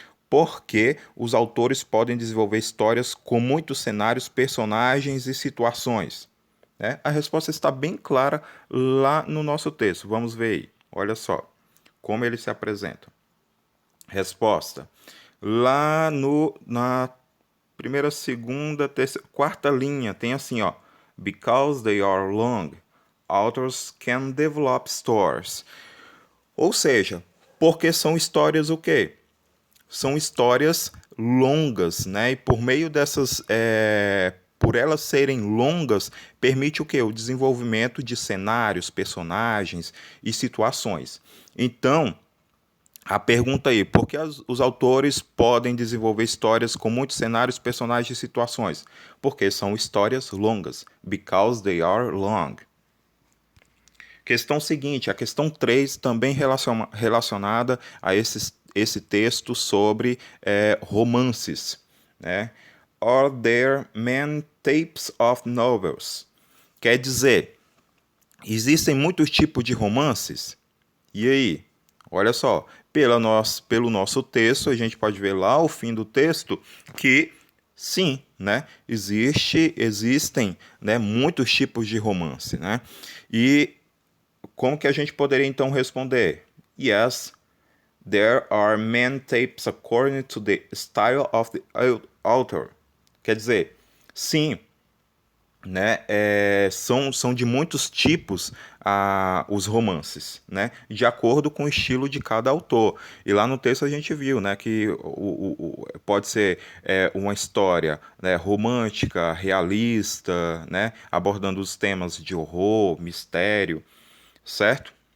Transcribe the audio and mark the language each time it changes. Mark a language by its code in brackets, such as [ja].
[pt] Por que os autores podem desenvolver histórias com muitos cenários, personagens e situações? Né? A resposta está bem clara lá no nosso texto. Vamos ver aí. Olha só como ele se apresenta. Resposta. Lá na primeira, segunda, terceira, quarta linha tem assim, ó. [en] Because they are long, authors can develop stories. [pt] Ou seja, porque são histórias o quê? São histórias longas, né? E por meio dessas, por elas serem longas, permite o quê? O desenvolvimento de cenários, personagens e situações. Então, a pergunta aí, por que os autores podem desenvolver histórias com muitos cenários, personagens e situações? Porque são histórias longas. [en] Because they are long. [pt] Questão seguinte, a questão 3, também relacionada a esse texto sobre romances. Né? [en] Are there many types of novels? [pt] Quer dizer, existem muitos tipos de romances? E aí? Olha só, pelo nosso texto, a gente pode ver lá ao fim do texto que sim, né? Existem, né, muitos tipos de romance, né? E como que a gente poderia então responder? [en] Yes, there are many types according to the style of the author. [pt] Quer dizer, sim, né, são de muitos tipos os romances, né, de acordo com o estilo de cada autor. E lá no texto a gente viu, né, que pode ser uma história, né, romântica, realista, né, abordando os temas de horror, mistério, certo?